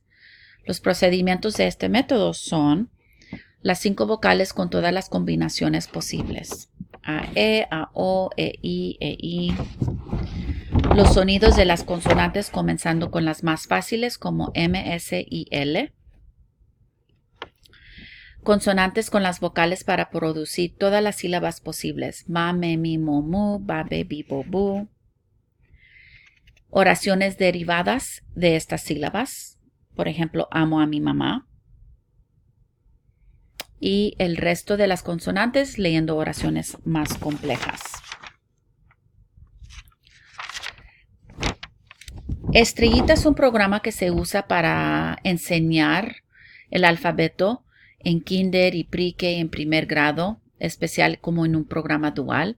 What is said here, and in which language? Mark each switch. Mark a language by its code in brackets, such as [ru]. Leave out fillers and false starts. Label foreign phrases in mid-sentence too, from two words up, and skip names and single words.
[es] Los procedimientos de este método son las 5 vocales con todas las combinaciones posibles: A, E, A, O, E, I, E, I. Los sonidos de las consonantes comenzando con las más fáciles como M, S y L. Consonantes con las vocales para producir todas las sílabas posibles: ma, me, mi, mo, mu, ba, be, bi, bo, bu. Oraciones derivadas de estas sílabas, por ejemplo, amo a mi mamá. Y el resto de las consonantes leyendo oraciones más complejas. Estrellita es un programa que se usa para enseñar el alfabeto en kinder y pre-K en primer grado, especial como en un programa dual.